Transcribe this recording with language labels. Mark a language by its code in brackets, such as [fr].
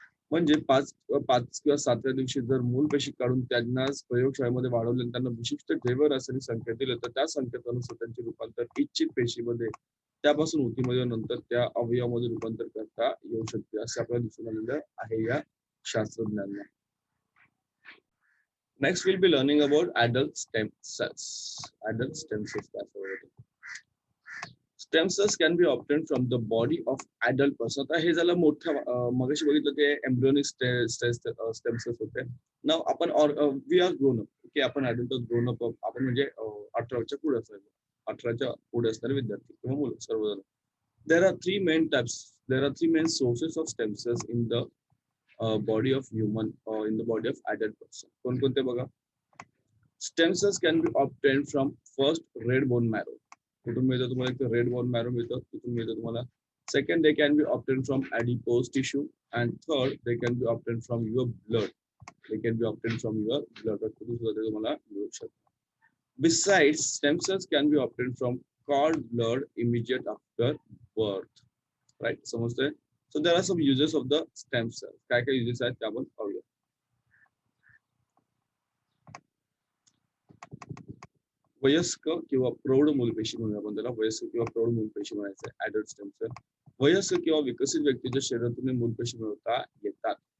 [mr] म्हणजे पाच किंवा 7व्या दिवशी जर मूल पेशी काढून त्यांना प्रयोगशाळेमध्ये वाढवले आणि त्यांना विशिष्ट जैव रासायनिक संकेत दिले, तर त्या संकेतानुसार त्यांचे रूपांतर इच्छित पेशीमध्ये, त्यापासून ऊतीमध्ये, नंतर त्या अवयवामध्ये रूपांतर करता येऊ शकते, असे आपल्याला दिसून आलेलं आहे या शास्त्रज्ञांना. [en] Next will be learning about adult stem cells. Adult stem cells [mr] काय असतं? [en] Stem cells can be obtained from the body of adult person. [mr] आता हे झालं मोठं, मगाशी बघितलं ते एम्ब्रियोनिक स्टेम सेल्स होते. नाव आपण [en] we are grown up, [mr] की आपण adult ग्रोन अप, आपण म्हणजे 18च्या पुढे असायचं, 18च्या पुढे असणारे विद्यार्थी किंवा मुलं सर्वजण. [en] There are three main types. There are three main sources of stem cells in the body of human or in the body of adult person. [mr] कोणकोणते बघा? [en] Stem cells can be obtained from first red bone marrow. [mr] कुठून मिळतं तुम्हाला? एक red bone marrow मिळतं, तिथून मिळतं तुम्हाला. [en] Second, they can be obtain from adipose tissue, and third, they can be obtain from your blood. They can be obtain from your blood. [mr] कुठून सुद्धा ते तुम्हाला मिळू शकतं. [en] Besides, stem cells can be obtained from cord blood immediate after birth. [mr] Right? समजतंय? [en] So there are some uses of the stem cells. [mr] काय काय uses आहेत ते आपण पाहूया. वयस्क किंवा प्रौढ मूलपेशी म्हणून आपण त्याला वयस्क किंवा प्रौढ मूलपेशी म्हणायचं, ऍडल्ट स्टेम सेल. वयस्क किंवा विकसित व्यक्तीच्या शरीरातून मूलपेशी मिळवता येतात.